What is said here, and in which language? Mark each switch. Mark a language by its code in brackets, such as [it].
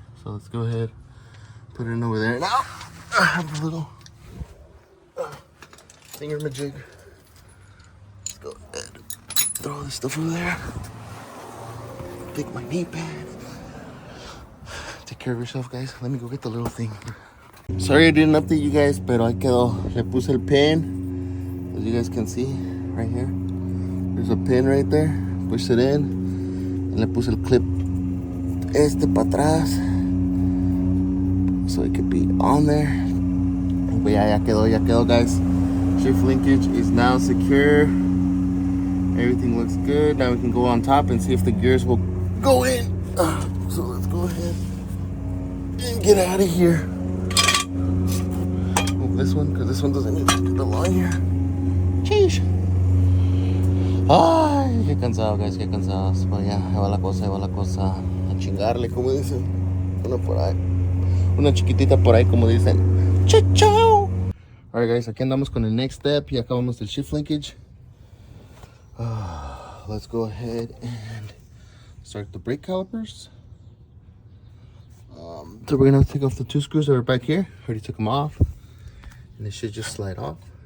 [en] So let's go ahead, put it in over there. Now I have a little thingamajig. Let's go ahead, throw all this stuff over there. Pick my knee pad. Take care of yourself, guys. Let me go get the little thing. Sorry I didn't update you guys, [es] pero ahí quedó. Le puse el pin. [en] As you guys can see, right here. There's a pin right there. Push it in. [es] And le puse el clip para atrás. [en] So it could be on there. But yeah, [es] ya quedó, [en] guys. Shift linkage is now secure. Everything looks good. Now we can go on top and see if the gears will go in. So let's go ahead and get out of here. Move this one, because this one doesn't need to belong here. Sheesh. [es] Ay, qué cansado, guys, qué cansados. Pero ya, ahí va la cosa. A chingarle, como dicen. Una por ahí. Una chiquitita por ahí, como dicen. Chao. Alright, guys, aquí andamos con el [en] next step. [es] Ya acabamos del shift linkage. [en] Let's go ahead and start the brake calipers. So we're gonna take off the two screws that are back here. Already took them off, and they should just slide off.